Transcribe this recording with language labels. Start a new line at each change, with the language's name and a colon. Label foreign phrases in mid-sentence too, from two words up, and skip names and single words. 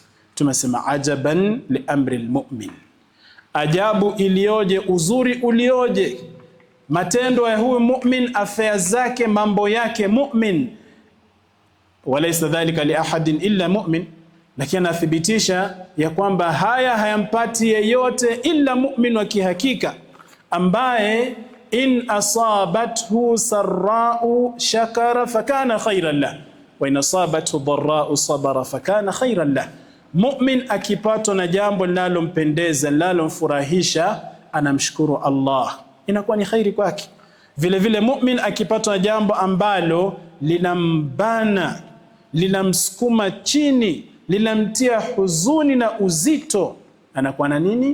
Swahili: Tumesema
Arabic: عجبا لأمر المؤمن,
Swahili: ajabu ilioje, uzuri ulioje matendo ya huyu mu'min, affairs zake, mambo yake mu'min.
Arabic: وليس ذلك لأحد إلا مؤمن,
Swahili: lakini anathibitisha ya kwamba haya hayampati yeyote
Arabic: إلا مؤمن
Swahili: wa kihakika, ambaye
Arabic: إن أصابته سراء شكر فكان خيرا له وإن أصابته ضراء صبر فكان خيرا له.
Swahili: Mu'min akipatwa na jambo linalompendeza, linalomfurahisha, anamshukuru Allah, inakuwa ni khairi kwake. Vile vile mu'min akipatwa na jambo ambalo linambana, linamsukuma chini, linamtia huzuni na uzito, anakuwa na nini?